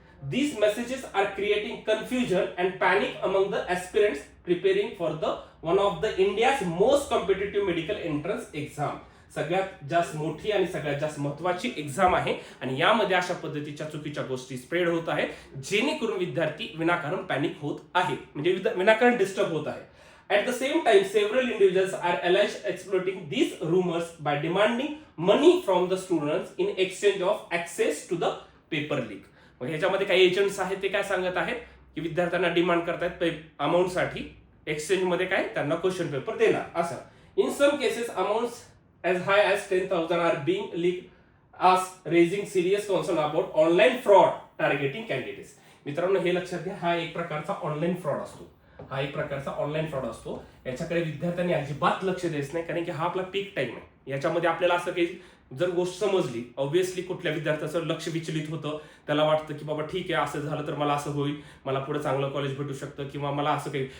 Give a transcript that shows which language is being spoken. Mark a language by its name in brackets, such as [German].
[English] These messages are creating confusion and panic among the aspirants preparing for one of the India's most competitive medical entrance exam. [Marathi] सगळ्यात जास्त मोठी आणि सगळ्यात जास्त महत्वाची एक्झाम आहे आणि यामध्ये अशा पद्धतीच्या चुकीच्या गोष्टी स्प्रेड होत आहेत, जेणेकरून विद्यार्थी विनाकारण पॅनिक होत आहेत, म्हणजे विनाकारण डिस्टर्ब होत आहे. [English] At the same time, several individuals are alleged exploiting these rumors by demanding money from the students in exchange of access to the paper leak. [Marathi] मग ह्याच्यामध्ये काही एजंट्स आहेत, ते काय सांगत आहेत की विद्यार्थ्यांना डिमांड करतायत अमाऊंटसाठी, एक्सचेंज मध्ये काय त्यांना क्वेश्चन पेपर देणार असं. [English] In some cases amounts as high as 10,000 are being leaked, as raising serious concern about online fraud targeting candidates. [Marathi] मित्रांनो, हे लक्षात घ्या, हा एक प्रकारचा ऑनलाईन फ्रॉड असतो. हा एक प्रकारचा ऑनलाईन फ्रॉड असतो. याच्याकडे विद्यार्थ्यांनी अजिबात लक्ष द्यायचं नाही, कारण की हा आपला पीक टाइम आहे. याच्यामध्ये आपल्याला असं काही जर गोष्ट समजली, ऑब्व्हियसली कुठल्या विद्यार्थ्याचं लक्ष विचलित होतं, त्याला वाटतं की बाबा ठीक आहे, असं झालं तर मला असं होईल, मला पुढे चांगलं कॉलेज भेटू शकतं किंवा मला असं काही.